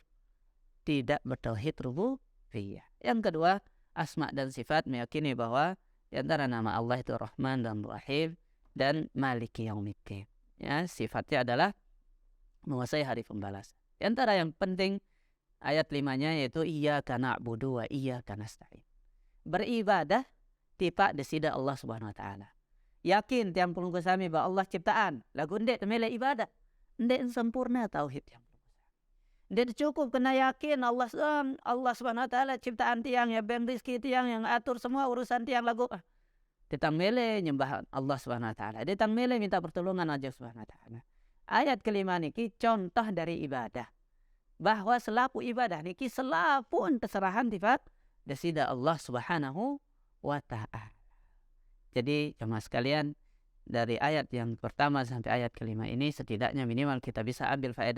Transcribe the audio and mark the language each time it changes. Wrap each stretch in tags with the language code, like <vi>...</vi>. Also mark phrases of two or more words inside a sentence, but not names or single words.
<id>Tidak bertauhid rububiyah. Yang kedua, asma dan sifat, meyakini bahwa di antara nama Allah itu Rahman dan Rahim dan</id> <ar>مالك يوم الدين.</ar> <id>Ya, sifatnya adalah menguasai hari pembalasan. Di antara yang penting ayat 5-nya yaitu</id> <ar>إياك نعبد وإياك نستعين.</ar> <sas>Beribadah tipa desida</sas> <ar>الله سبحانه وتعالى.</ar> <sas>Yakin tiang pelunggu sami bahwa Allah ciptaan, lagu ndek temele ibadah. Ndek sempurna tauhid yang ndek cukup kena yakin</sas> <ar>الله سبحانه وتعالى</ar> <sas>ciptaan tiang ya beng rizki tiang yang atur semua urusan tiang lagu. Ditang mele nyembah</sas> <ar>الله سبحانه وتعالى.</ar> <sas>Ditang mele minta pertolongan</sas> <ar>الله سبحانه وتعالى.</ar> <sas>Ayat kelima niki contoh dari ibadah. Bahwa selaku ibadah niki selaku keserahan sifat desida</sas> <ar>الله سبحانه وتعالى.</ar> <id>Jadi jemaah sekalian, dari ayat yang pertama sampai ayat kelima ini setidaknya minimal kita bisa ambil faedah.</id>